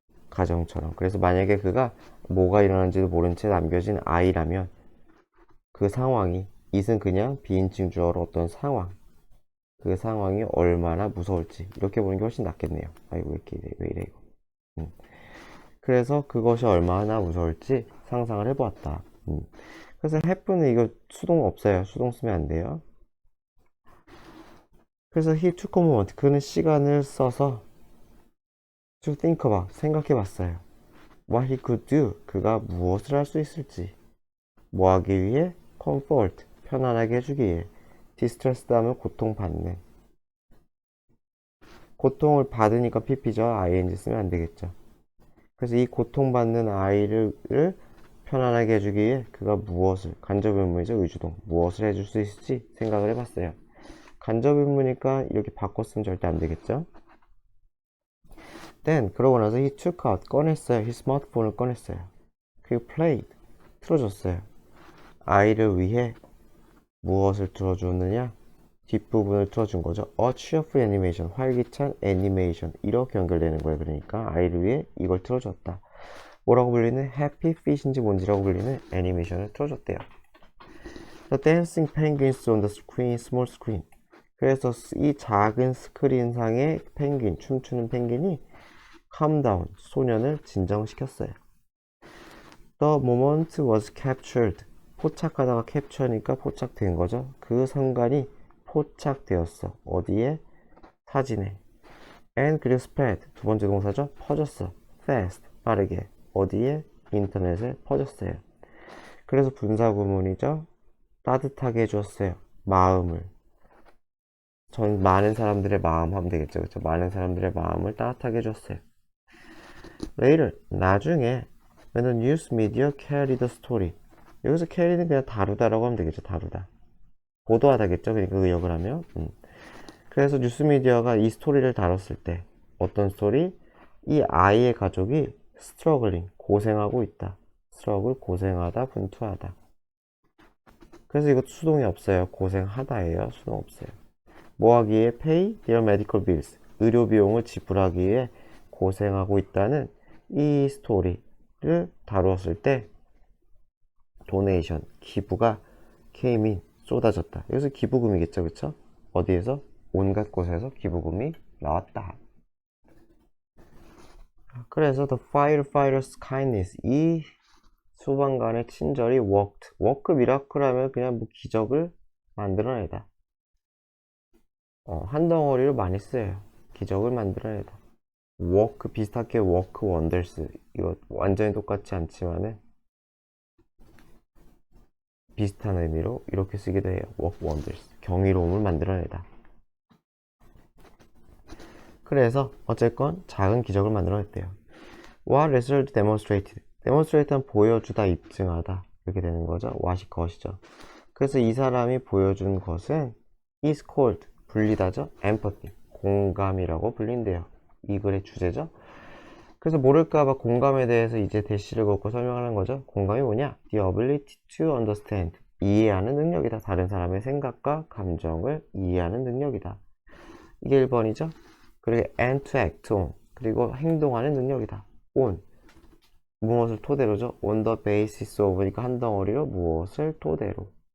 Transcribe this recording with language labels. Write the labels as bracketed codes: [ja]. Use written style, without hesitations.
[ko] 가정처럼. 그래서 만약에 그가 뭐가 일어난지도 모른 채 남겨진 아이라면 그 상황이, it은 그냥 비인칭 주어로 어떤 상황, 그 상황이 얼마나 무서울지 이렇게 보는 게 훨씬 낫겠네요. 아이고 왜 이래 이거. 그래서 그것이 얼마나 무서울지 상상을 해보았다. 그래서 have는 이거 수동 없어요. 수동 쓰면 안 돼요. 그래서 [en] he took a moment, [ko] 그는 시간을 써서 [en] to think about, [ko] 생각해봤어요. [en] What he could do, [ko] 그가 무엇을 할 수 있을지. 뭐 하기 위해? comfort, 편안하게 해주기 위해. distressed 하면 고통받는. 고통을 받으니까 pp죠. ing 쓰면 안 되겠죠. 그래서 이 고통받는 아이를 편안하게 해주기 위해 그가 무엇을, 간접 의문이죠, 의주동, 무엇을 해줄 수 있을지 생각을 해봤어요. 간접 의문이니까 이렇게 바꿨으면 절대 안 되겠죠? [en] Then [ko] 그러고 나서 [en] he took out [ko] 꺼냈어요. his 스마트폰을 꺼냈어요. 그리고 played 틀어줬어요. 아이를 위해 무엇을 틀어주느냐? 뒷부분을 틀어준 거죠. [en] A cheerful animation [ko] 활기찬 애니메이션 이렇게 연결되는 거예요. 그러니까 아이를 위해 이걸 틀어줬다. 뭐라고 불리는 해피 핏인지 뭔지라고 불리는 애니메이션을 틀어줬대요. [en] The dancing penguins on the screen, small screen. [ko] 그래서 이 작은 스크린상의 펭귄, 춤추는 펭귄이 [en] calm down, [ko] 소년을 진정시켰어요. [en] The moment was captured. [ko] 포착하다가 capture니까 포착된 거죠. 그 순간이 포착되었어. 어디에? 사진에. [en] And [ko] 그리고 [en] spread. [ko] 두 번째 동사죠. 퍼졌어. fast. 빠르게. 어디에? 인터넷에 퍼졌어요. 그래서 분사구문이죠. 따뜻하게 해주었어요. 마음을. 전 많은 사람들의 마음 하면 되겠죠. 그렇죠? 많은 사람들의 마음을 따뜻하게 해줬어요. [en] Later, [ko] 나중에 [en] when the news media carried the story. [ko] 여기서 carry는 그냥 다루다라고 하면 되겠죠. 다루다. 보도하다겠죠. 그러니까 의역을 하면. 그래서 뉴스미디어가 이 스토리를 다뤘을 때 어떤 스토리? 이 아이의 가족이 struggling, 고생하고 있다. struggle, 고생하다, 분투하다. 그래서 이것도 수동이 없어요. 고생하다예요. 수동 없어요. 뭐 하기 위해? [en] pay their medical bills. [ko] 의료 비용을 지불하기 위해 고생하고 있다는 이 스토리를 다루었을 때 도네이션, 기부가 came in, 쏟아졌다. 여기서 기부금이겠죠. 그쵸? 어디에서? 온갖 곳에서 기부금이 나왔다. 그래서 [en] the firefighter's kindness, [ko] 이 소방관의 친절이 worked. [en] work miracle [ko] 하면 그냥 뭐 기적을 만들어내다. 한 덩어리로 많이 쓰여요. 기적을 만들어내다. work 비슷하게 [en] work wonders. [ko] 이거 완전히 똑같지 않지만은 비슷한 의미로 이렇게 쓰기도 해요. [en] work wonders. [ko] 경이로움을 만들어내다. 그래서 어쨌건 작은 기적을 만들어냈대요. [en] What result demonstrated? [ko] demonstrate는 보여주다, 입증하다 이렇게 되는 거죠. what이 것이죠. 그래서 이 사람이 보여준 것은 [en] is called, [ko] 불리다죠. empathy, 공감이라고 불린대요. 이 글의 주제죠. 그래서 모를까봐 공감에 대해서 이제 대시를 걷고 설명하는 거죠. 공감이 뭐냐? [en] The ability to understand, [ko] 이해하는 능력이다. 다른 사람의 생각과 감정을 이해하는 능력이다. 이게 1번이죠. 그리고 [en] and to act on, [ko] 그리고 행동하는 능력이다. on, 무엇을 토대로죠? [en] on the basis of [ko] 니까 한 덩어리로 무엇을 토대로.